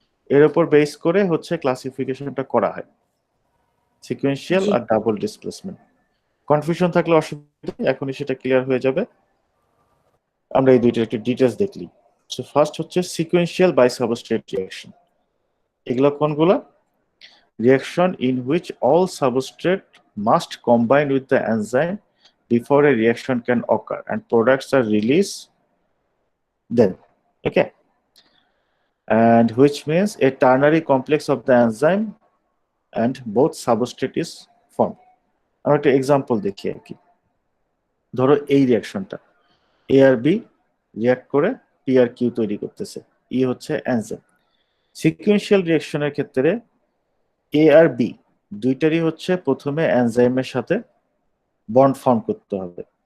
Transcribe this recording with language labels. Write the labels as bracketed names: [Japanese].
[Bangla] এর উপর বেস করে হচ্ছে ক্লাসিফিকেশনটা করা হয়, সিকোয়েন্সিয়াল জি। আর ডাবল ডিসপ্লেসমেন্ট। কনফিউশন থাকলে অসুবিধা নেই, এখনই সেটা ক্লিয়ার হয়ে যাবে। আমরা এই দুইটার একটু ডিটেলস দেখলি। সো ফার্স্ট হচ্ছে সিকোয়েন্সিয়াল বাই সাবস্ট্রেট রিয়াকশন। এগুলো কোনগুলো? [English] Reaction in which all substrate must combine with the enzyme before a reaction can occur and products are released then. Okay, and which means a ternary complex of the enzyme and both substrate is formed. [Bangla] আমরা একটা example দেখি আর কি। ধরো এই রিয়াকশনটা এ আর B react করে P আর Q তৈরি করতেছে, ই হচ্ছে এনজাইম। সিকুয়েন্সিয়াল রিয়াকশনের ক্ষেত্রে এ আর বি দুইটারই হচ্ছে প্রথমে এনজাইমের সাথে বন্ড ফর্ম করতে হবে।